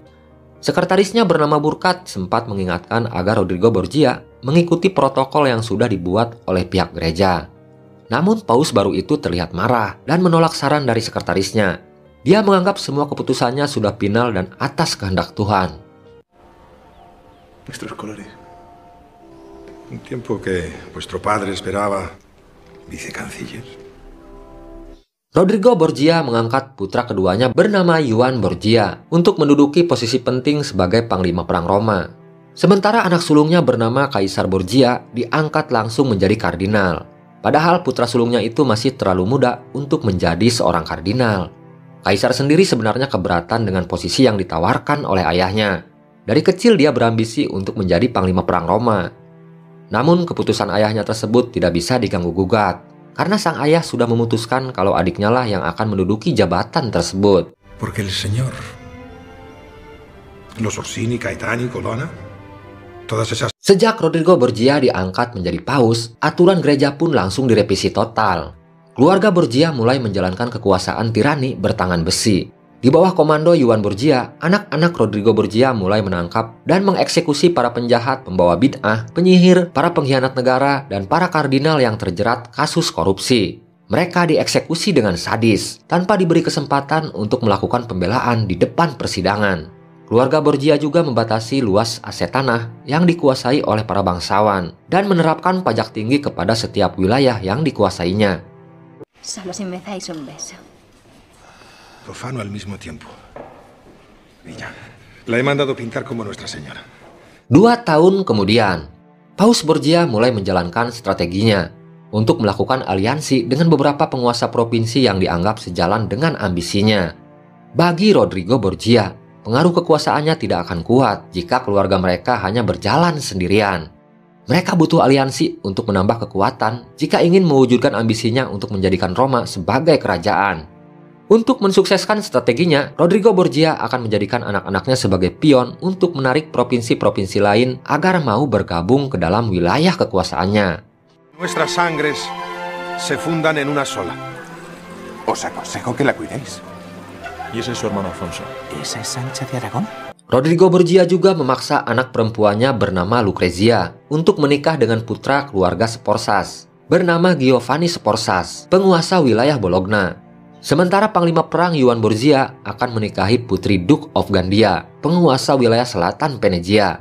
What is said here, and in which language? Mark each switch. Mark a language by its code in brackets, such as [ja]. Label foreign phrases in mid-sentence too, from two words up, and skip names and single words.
[id] Sekretarisnya bernama Burkat sempat mengingatkan agar Rodrigo Borgia mengikuti protokol yang sudah dibuat oleh pihak gereja. Namun paus baru itu terlihat marah dan menolak saran dari sekretarisnya. Dia menganggap semua keputusannya sudah final dan atas kehendak Tuhan. [es] Nuestros colores. Un tiempo que vuestro padre esperaba vicecanciller. [id] Rodrigo Borgia mengangkat putra keduanya bernama Juan Borgia untuk menduduki posisi penting sebagai panglima perang Roma. Sementara anak sulungnya bernama Kaisar Borgia diangkat langsung menjadi kardinal. Padahal putra sulungnya itu masih terlalu muda untuk menjadi seorang kardinal. Kaisar sendiri sebenarnya keberatan dengan posisi yang ditawarkan oleh ayahnya. Dari kecil dia berambisi untuk menjadi panglima perang Roma. Namun keputusan ayahnya tersebut tidak bisa diganggu-gugat, karena sang ayah sudah memutuskan kalau adiknya lah yang akan menduduki jabatan tersebut. [es] Porque el señor, los Orsini, Caetani, Colonna, todas esas... [id] Sejak Rodrigo Borgia diangkat menjadi paus, aturan gereja pun langsung direvisi total. Keluarga Borgia mulai menjalankan kekuasaan tirani bertangan besi. Di bawah komando Juan Borgia, anak-anak Rodrigo Borgia mulai menangkap dan mengeksekusi para penjahat, pembawa bid'ah, penyihir, para pengkhianat negara, dan para kardinal yang terjerat kasus korupsi. Mereka dieksekusi dengan sadis, tanpa diberi kesempatan untuk melakukan pembelaan di depan persidangan. Keluarga Borgia juga membatasi luas aset tanah yang dikuasai oleh para bangsawan dan menerapkan pajak tinggi kepada setiap wilayah yang dikuasainya. [es] Solo si me dais un beso. Profano al mismo tiempo. Niña, la he mandado pintar como Nuestra Señora. [id] 2 tahun kemudian, Paus Borgia mulai menjalankan strateginya untuk melakukan aliansi dengan beberapa penguasa provinsi yang dianggap sejalan dengan ambisinya. Bagi Rodrigo Borgia, pengaruh kekuasaannya tidak akan kuat jika keluarga mereka hanya berjalan sendirian. Mereka butuh aliansi untuk menambah kekuatan jika ingin mewujudkan ambisinya untuk menjadikan Roma sebagai kerajaan. Untuk mensukseskan strateginya, Rodrigo Borgia akan menjadikan anak-anaknya sebagai pion untuk menarik provinsi-provinsi lain agar mau bergabung ke dalam wilayah kekuasaannya. [es] Nuestras sangres se fundan en una sola. Os aconsejo que la cuidéis. Y ese es su hermano Alfonso. ¿Esa es Sancha de Aragón? [id] Rodrigo Borgia juga memaksa anak perempuannya bernama Lucrezia untuk menikah dengan putra keluarga Sforzas, bernama Giovanni Sforzas, penguasa wilayah Bologna. Sementara Panglima Perang Yuan Borgia akan menikahi putri Duke of Gandia, penguasa wilayah selatan Venezia.